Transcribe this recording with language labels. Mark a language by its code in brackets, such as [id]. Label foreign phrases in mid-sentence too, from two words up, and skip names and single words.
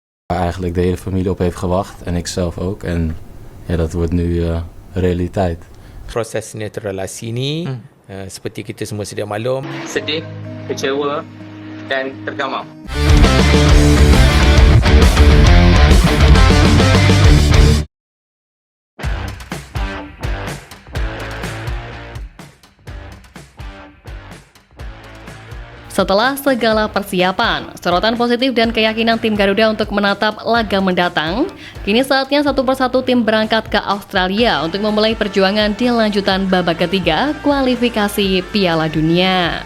[nl] Eigenlijk de hele familie op heeft gewacht en ik zelf ook. En ja, dat wordt nu realiteit. [ms] Proses naturalisasi ni seperti kita semua sedia maklum, sedih, kecewa dan tergamam. [id] Setelah segala persiapan, sorotan positif dan keyakinan tim Garuda untuk menatap laga mendatang, kini saatnya satu persatu tim berangkat ke Australia untuk memulai perjuangan di lanjutan babak ketiga kualifikasi Piala Dunia.